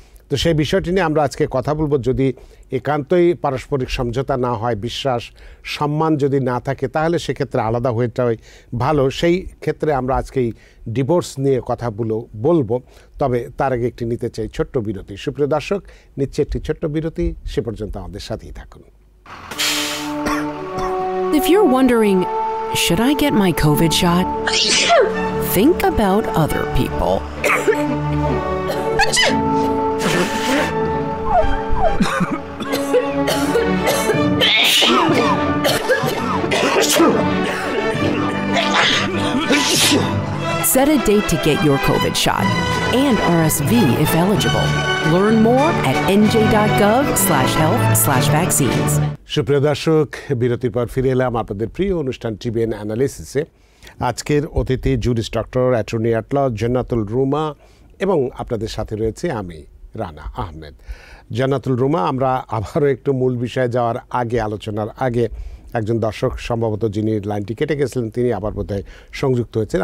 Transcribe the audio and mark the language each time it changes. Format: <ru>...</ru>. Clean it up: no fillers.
<bn>তো সেই বিষয়টি নিয়ে আমরা আজকে কথা বলবো। যদি একান্তই পারস্পরিক সমঝোতা না হয়, বিশ্বাস সম্মান যদি না থাকে, তাহলে সেক্ষেত্রে আলাদা হয়েটাই ভালো। সেই ক্ষেত্রে আমরা আজকেই ডিভোর্স নিয়ে কথা বলবো। তবে তার আগে একটি নিতে চাই ছোট্ট বিরতি। সুপ্রিয় দর্শক, নিচ্ছে একটি ছোট্ট বিরতি। সে পর্যন্ত আমাদের সাথেই থাকুন।</bn> <en>If you're wondering, should I get my COVID shot? Think about other people. Set a date to get your COVID shot and RSV if eligible. Learn more at nj.gov/health/vaccines.</en> <bn>সুপ্রিয় দর্শক, বিরতির পর ফিরে এলাম আপনাদের প্রিয় অনুষ্ঠান টিবিএন অ্যানালিসিসে। আজকের অতিথি জুরিস ডক্টর, অ্যাটর্নি অ্যাট ল জান্নাতুল রুমা, এবং আপনাদের সাথে রয়েছে আমি রানা আহমেদ। জান্নাতুল রুমা, আমরা আবারও একটু মূল বিষয়ে যাওয়ার আগে, আলোচনার আগে, একজন দর্শক সম্ভবত যিনি লাইনটি কেটে গেছিলেন তিনি আবার বোধহয় সংযুক্ত হয়েছেন।</bn>